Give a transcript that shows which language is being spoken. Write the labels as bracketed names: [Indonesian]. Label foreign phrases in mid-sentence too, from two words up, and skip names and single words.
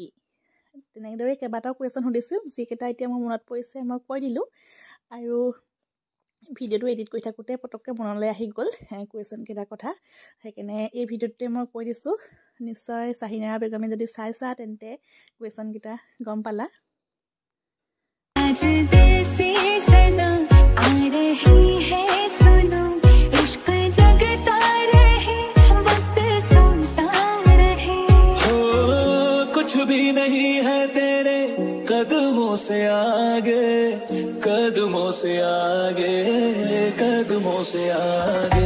[Assamese] তেনেদৰে কেইবাটাও কুৱেশ্যন সুধিছিল, যিকেইটা এতিয়া মোৰ মনত পৰিছে মই কৈ দিলোঁ। আৰু ভিডিঅ'টো এডিট কৰি থাকোঁতে পটককৈ মনলৈ আহি গ'ল কুৱেশ্যনকেইটাৰ কথা, সেইকাৰণে এই ভিডিঅ'টোতে মই কৈ দিছোঁ। নিশ্চয় শ্বাহিনাৰা বেগমে যদি চাইছা তেন্তে কুৱেশ্যনকেইটা গম পালা। [Hindi] कुछ भी नहीं है तेरे कदमों से आगे, कदमों से आगे, कदमों से आगे।